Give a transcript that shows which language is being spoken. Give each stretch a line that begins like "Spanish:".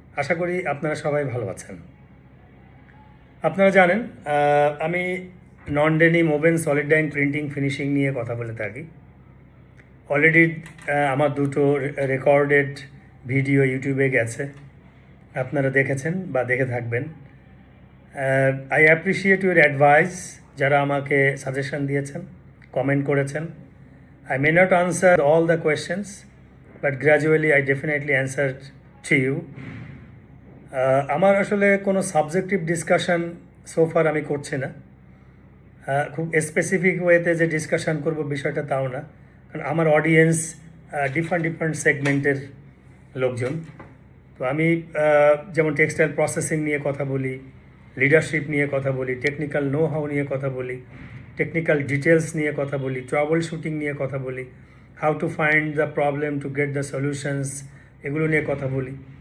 Bangla: আশা করি আপনারা সবাই ভালো আছেন। আপনারা জানেন আমি নন denim oven solid dyeing printing finishing নিয়ে কথা বলে থাকি। অলরেডি আমার দুটো রেকর্ডেড ভিডিও ইউটিউবে গেছে, আপনারা দেখেছেন বা দেখে থাকবেন।
English: I appreciate your advice,
Bangla: যারা আমাকে সাজেশন দিয়েছেন, কমেন্ট করেছেন।
English: I may not answer all the questions, but gradually I definitely answered to you.
Bangla: আমার আসলে কোনো সাবজেক্টিভ ডিসকাশন সোফার আমি করছি না। খুব স্পেসিফিক ওয়েতে যে ডিসকাশন করব বিষয়টা তাও না, কারণ আমার অডিয়েন্স ডিফারেন্ট সেগমেন্টের লোকজন। তো আমি যেমন টেক্সটাইল প্রসেসিং নিয়ে কথা বলি, লিডারশিপ নিয়ে কথা বলি, টেকনিক্যাল নো হাউ নিয়ে কথা বলি, টেকনিক্যাল ডিটেলস নিয়ে কথা বলি, ট্রাবল শুটিং নিয়ে কথা বলি,
English: how to find the problem to get the solutions,
Bangla: এগুলো নিয়ে কথা বলি।